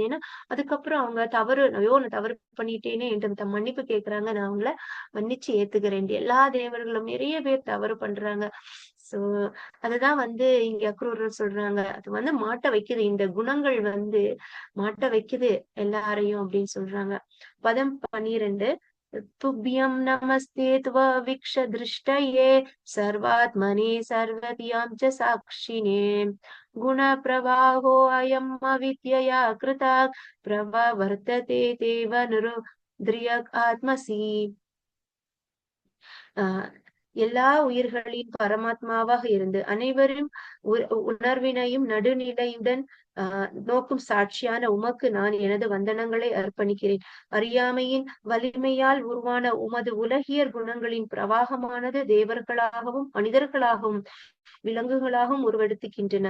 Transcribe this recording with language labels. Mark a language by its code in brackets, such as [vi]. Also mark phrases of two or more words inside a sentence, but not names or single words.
[ta] ஏன்னா அதுக்கப்புறம் அவங்க தவறு, ஐயோ நான் தவறு பண்ணிட்டேனே என்று மன்னிப்பு கேக்குறாங்க, நான் அவங்கள மன்னிச்சு ஏத்துக்கிறேன். எல்லா தேவர்களும் நிறைய பேர் தவறு பண்றாங்க. சோ அதுதான் இங்க அக்ரூரர் சொல்றாங்க, அது மாட்ட வைக்குது, இந்த குணங்கள் மாட்ட வைக்குது எல்லாரையும் அப்படின்னு சொல்றாங்க. பதம் 12. [sa] तुभ्यं नमस्ते त्ववीक्ष दृष्टये सर्वात्मने सर्वदियां च साक्षिणे गुणप्रवाहो अयम् अविद्यया कृतात् प्रवर्तते तेव निरुद्रियक् आत्मसि. [ta] எல்லா உயிர்களின் பரமாத்மாவாக இருந்து அனைவரும் உணர்வினையும் நடுநிலையுடன் நோக்கும் சாட்சியான உமக்கு நான் எனது வந்தனங்களை அர்ப்பணிக்கிறேன். அறியாமையின் வலிமையால் உருவான உமது உலகியர் குணங்களின் பிரவாகமானது தேவர்களாகவும் மனிதர்களாகவும் விலங்குகளாகவும் உருவெடுத்துக்கின்றன.